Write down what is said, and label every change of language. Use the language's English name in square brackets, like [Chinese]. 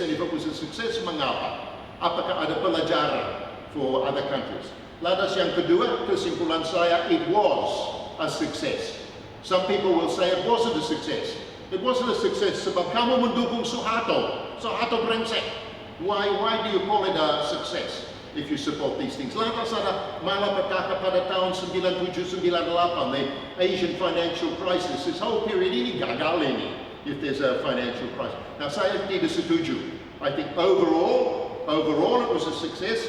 [English] And if it was a success, [Indonesian] mengapa? Apakah ada pelajaran [English] for other countries? [Indonesian] Lantas yang kedua, kesimpulan saya, [English] it was a success. Some people will say it wasn't a success. It wasn't a success [Indonesian] sebab kamu mendukung Soeharto. Soeharto brengsek. [English] Why do you call it a success if you support these things? [Indonesian] Lantas ada malapetaka pada tahun 97-98, [English] the Asian financial crisis. This whole period [Indonesian] ini gagal ini [English] if there's a financial crisis. [Indonesian] Now saya tidak setuju. [English] I think overall it was a success.